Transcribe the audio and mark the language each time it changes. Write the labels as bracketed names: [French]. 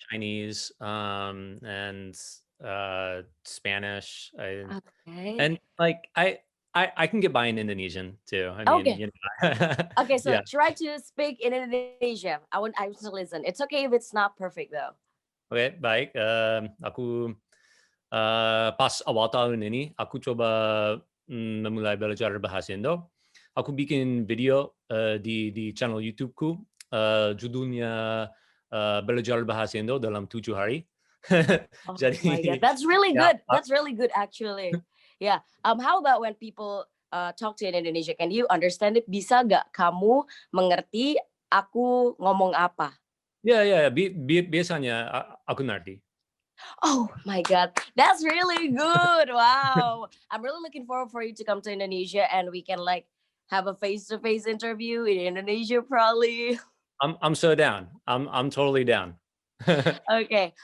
[English] Chinese, and Spanish. okay. And like I can get by in Indonesian too. Okay. Okay, so Yeah. try to speak in Indonesia. I want to listen. It's okay if it's not perfect though. [Indonesian] Oke, baik. Aku pas awal tahun ini aku coba memulai belajar bahasa Indo. Aku bikin video di channel YouTubeku, judulnya belajar bahasa Indo dalam 7 hari. [English] Oh my god. [Indonesian] Jadi [English] That's really [Indonesian] ya, [English] good. That's really good actually. Yeah. How about when people talk to you in Indonesia? Can you understand it? [Indonesian] Bisa gak kamu mengerti aku ngomong apa? ya, ya, biasanya aku ngerti. [English] Oh my god, that's really good. Wow. I'm really looking forward for you to come to Indonesia and we can like have a face-to-face interview in Indonesia probably. I'm so down. I'm totally down. Okay.